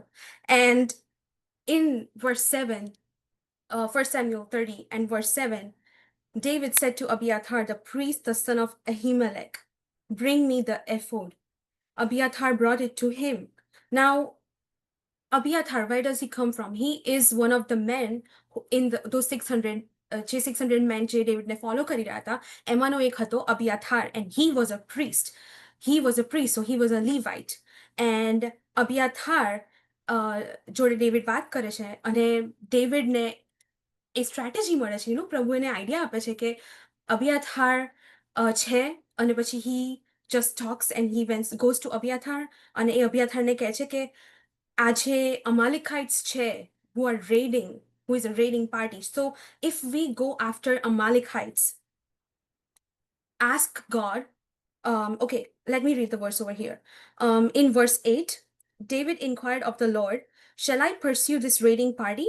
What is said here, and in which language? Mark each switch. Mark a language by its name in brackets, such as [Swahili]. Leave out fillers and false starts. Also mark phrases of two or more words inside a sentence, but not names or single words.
[English] And in verse 7, 1 Samuel 30 and verse 7, David said to Abiathar, the priest, the son of Ahimelech, bring me the ephod. Abiathar brought it to him. Now, Abiathar, where does he come from? He is one of the men in those 600 [Gujarati] જે 600 men જે ડેવિડને ફોલો કરી રહ્યા હતા એમાંનો એક હતો અબિયાથાર, [English] and he was a priest. So he was a Levite. [Gujarati] And અબિયાથાર જોડે ડેવિડ વાત કરે છે અને ડેવિડને એ સ્ટ્રેટેજી મળે છે. પ્રભુ એને આઈડિયા આપે છે કે અબિયાથાર છે, અને પછી [English] he just talks and he goes to [Gujarati] અબિયાથાર, અને એ અબિયાથારને કહે છે કે આજે Amalekites છે [English] who is a raiding party. So if we go after Amalekites, ask God. Okay, let me read the verse over here. In verse 8, David inquired of the Lord, shall I pursue this raiding party?